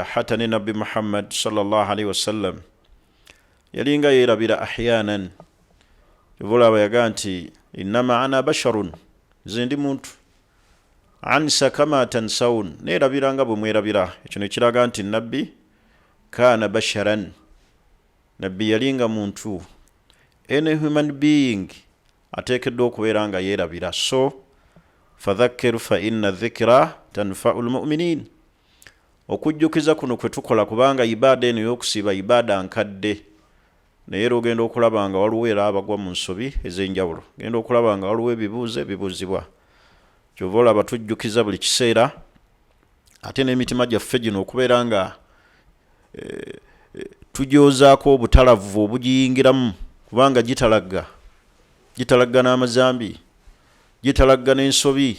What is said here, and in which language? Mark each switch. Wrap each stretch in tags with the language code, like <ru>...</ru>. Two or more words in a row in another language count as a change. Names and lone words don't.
<lg>Hatta ne Nabbi Muhammad</lg> <ar>صلى الله عليه وسلم</ar> <lg>yalinga yeerabira ahyanan. Kyovola abayaga nti</lg> <ar>إنما أنا بشر,</ar> <lg>nze ndi muntu,</lg> <ar>أنسى كما تنسون,</ar> <lg>neerabira nga bwe mwerabira. Ekyo ne kiraga nti nabbi</lg> <ar>كان بشرا,</ar> <lg>nabbi yalinga muntu.</lg> <en>Any human being</en> <lg>ateekeddwa okubeera nga yeerabira.</lg> <ar>So فذكر فإن الذكرى تنفع المؤمنين.</ar> <lg>Okujjukiza kuno kwe tukola, kubanga ibaada eno y'okusiiba ibaada nkadde, naye era ogenda okulaba nga waliwo era abagwa mu nsobi ez'enjawulo, genda okulaba nga waliwo ebibuuzo ebibuuzibwa. Kyova olaba tujjukiza buli kiseera, ate n'emitima gyaffe gino okubeera nga tujoozaako obutalavu obugiyingiramu, kubanga gitalagga n'amazambi, gitalagga n'ensobi.</lg>